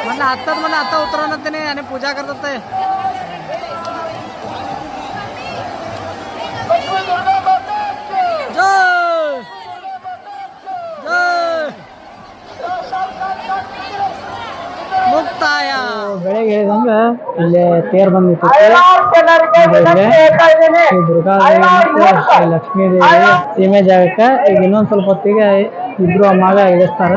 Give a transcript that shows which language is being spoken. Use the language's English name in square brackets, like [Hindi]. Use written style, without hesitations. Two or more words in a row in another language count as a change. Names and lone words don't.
[Marathi] आत्ताच मला आता उतरवणार त्याने आणि पूजा करतात ते जय जय ಮುಕ್ತಾಯ. [Kannada] ಬೆಳಗ್ಗೆ ಹೇಳಿದಂಗ ಇಲ್ಲಿ ತೇರ್ ಬಂದಿತ್ತು ದುರ್ಗಾದೇವಿ ಮತ್ತು ಲಕ್ಷ್ಮೀ ದೇವಿ ಸೀಮೆ ಜಾಗಕ್ಕೆ ಈಗ ಇನ್ನೊಂದ್ ಸ್ವಲ್ಪ ಹೊತ್ತಿಗೆ ಇಬ್ರು ಅಮ್ಮಾಗ ಇಳಿಸ್ತಾರ.